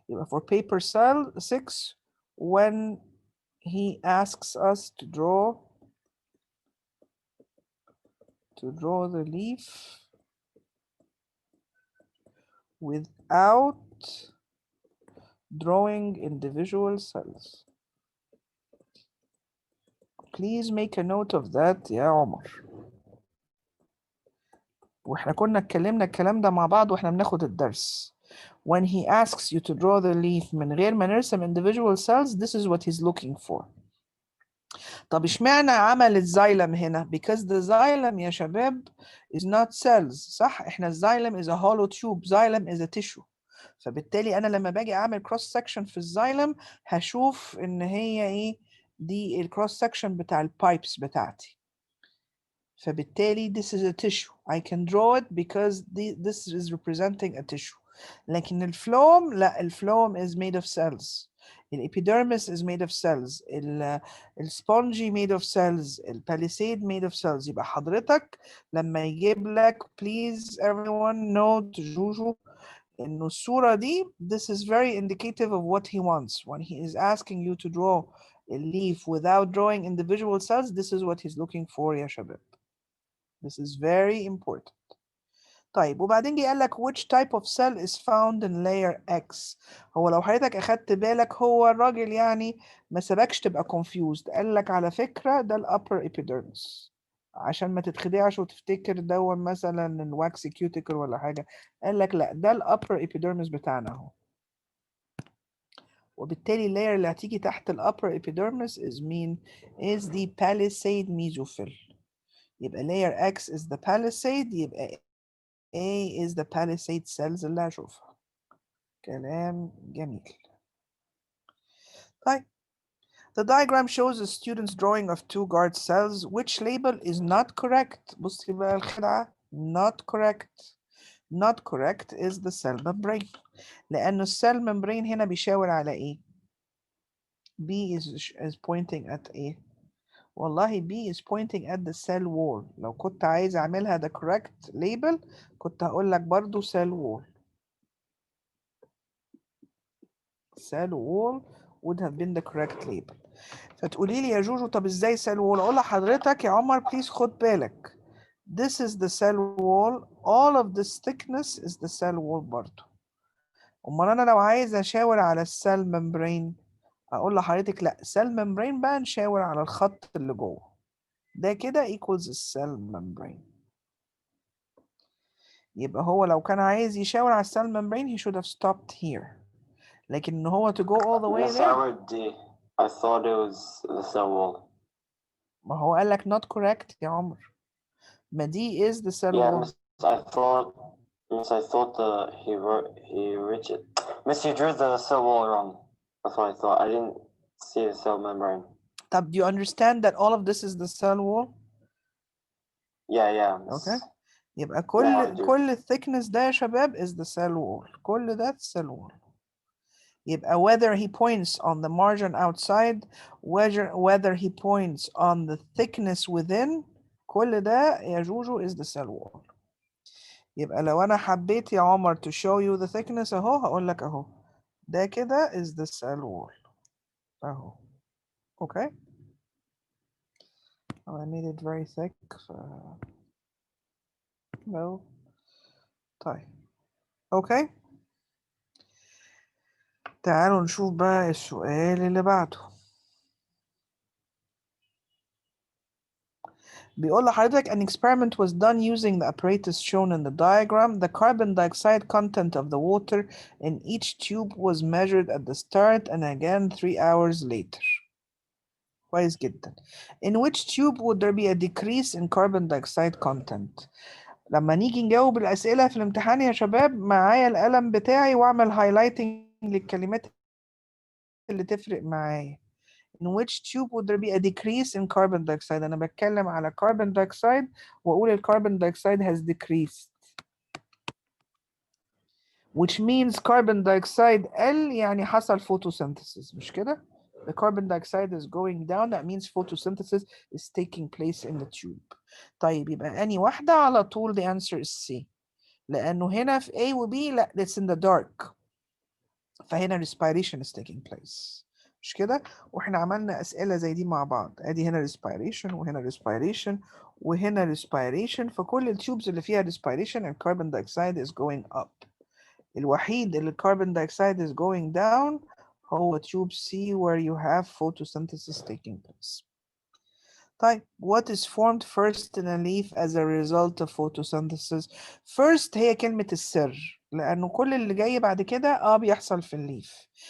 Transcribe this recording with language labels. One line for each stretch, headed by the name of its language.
English: For paper 6, when he asks us to draw the leaf without drawing individual cells. Please make a note of that
Arabic: يا عمر. واحنا كنا اتكلمنا الكلام ده مع بعض واحنا بناخد الدرس.
English: When he asks you to draw the leaf
Arabic: من غير ما نرسم
English: individual cells, this is what he's looking for.
Arabic: طب اشمعنى عمل الزايلم هنا؟
English: Because the xylem
Arabic: يا شباب
English: is not cells، صح؟
Arabic: احنا الزايلم
English: is a hollow tube، xylem is a tissue.
Arabic: فبالتالي انا لما باجي اعمل
English: cross section
Arabic: في الزايلم هشوف ان هي ايه؟ دي الكروس section بتاع البايبس بتاعتي. فبالتالي
English: this is a tissue. I can draw it because this is representing a tissue.
Arabic: لكن الفلوم لا، الفلوم
English: is made of cells. الإبيديرمس is made of cells. السبونجي made of cells. الباليسيد made of cells.
Arabic: يبقى حضرتك لما يجيب لك
English: please everyone note
Arabic: جوجو إنه الصورة دي
English: this is very indicative of what he wants. When he is asking you to draw a leaf without drawing individual cells, this is what he's looking for
Arabic: يا شباب.
English: This is very important.
Arabic: طيب وبعدين جه قال لك
English: which type of cell is found in layer X.
Arabic: هو لو حضرتك أخدت بالك هو الراجل يعني ما سبكش تبقى confused. قال لك على فكرة ده الupper epidermis عشان ما تتخدعش وتفتكر ده مثلا الواكسي كيوتيكل ولا حاجة. قال لك لا، ده الupper epidermis بتاعنا اهو. وبالتالي اللاير اللي هتيجي تحت ال
English: upper epidermis is
Arabic: مين؟
English: is the palisade mesophyll. يبقى layer X is the palisade، يبقى A is the palisade cells
Arabic: اللي هشوفها. كلام جميل. طيب.
English: The diagram shows a student's drawing of 2 guard cells which label is not correct.
Arabic: بصي بقى الخدعة.
English: Not correct. Not correct is the cell membrane.
Arabic: لأنه الcell membrane هنا بيشاور على إيه؟
English: B is pointing at إيه؟
Arabic: والله
English: B is pointing at the cell wall.
Arabic: لو كنت عايز أعملها
English: the correct label
Arabic: كنت هقول لك برضو cell wall.
English: cell wall would have been the correct label.
Arabic: فتقولي لي يا جوجو طب ازاي cell wall؟ اقول لحضرتك يا عمر
English: please
Arabic: خد بالك.
English: This is the cell wall. All of this thickness is the cell wall
Arabic: برضو. امال انا لو عايز اشاور على السيل ممبرين اقول لحضرتك لا،
English: cell membrane
Arabic: بقى نشاور على الخط اللي جوه. ده كده equals السيل ممبرين. يبقى هو لو كان عايز يشاور على السيل ممبرين
English: he should have stopped here.
Arabic: لكن ان هو
English: to go all the way Yes, I there. read D. I thought it was the cell wall.
Arabic: ما هو قال لك
English: not correct
Arabic: يا عمر. ما دي
English: is the cell wall. Miss, I thought he reached it. Miss, you drew the cell wall wrong. That's what I thought. I didn't see the cell membrane.
Arabic: طب
English: do you understand that all of this is the cell wall? Yeah. Okay.
Arabic: يبقى
English: I do. كل thickness ده
Arabic: يا شباب
English: is the cell wall. كل ده cell wall. يبقى whether he points on the margin outside, whether he points on the thickness within,
Arabic: كل ده يا جوجو
English: is the cell wall.
Arabic: يبقى لو أنا حبيت يا عمر
English: to show you the thickness
Arabic: أهو هقول لك أهو ده كده
English: is the cell wall
Arabic: أهو.
English: Okay. Oh, I made it very thick. No.
Arabic: طيب.
English: Okay.
Arabic: تعالوا نشوف بقى السؤال اللي بعده. بيقول لحضرتك
English: an experiment was done using the apparatus shown in the diagram. The carbon dioxide content of the water in each tube was measured at the start and again 3 hours later.
Arabic: كويس جدا.
English: In which tube would there be a decrease in carbon dioxide content?
Arabic: لما نيجي نجاوب الأسئلة في الامتحان يا شباب معايا القلم بتاعي واعمل
English: highlighting
Arabic: للكلمات اللي تفرق معايا.
English: In which tube would there be a decrease in carbon dioxide?
Arabic: أنا بتكلم على
English: carbon dioxide
Arabic: وأقول ال
English: carbon dioxide has decreased. Which means carbon dioxide
Arabic: قل يعني حصل
English: photosynthesis
Arabic: مش كده؟
English: The carbon dioxide is going down, that means photosynthesis is taking place in the tube.
Arabic: طيب يبقى أني واحدة على طول
English: the answer is C.
Arabic: لأنه هنا في A و B لا
English: it's in the dark.
Arabic: فهنا
English: respiration is taking place.
Arabic: مش كده؟ واحنا عملنا أسئلة زي دي مع بعض. ادي هنا respiration وهنا respiration وهنا respiration. فكل التيوبز اللي فيها respiration الكربون دايوكسيد
English: is going up.
Arabic: الوحيد اللي الكربون دايوكسيد
English: is going down هو tube C where you have photosynthesis taking place.
Arabic: طيب
English: what is formed first in a leaf as a result of photosynthesis?
Arabic: First هي كلمة السر لأنه كل اللي جاي بعد كده بيحصل في الليف.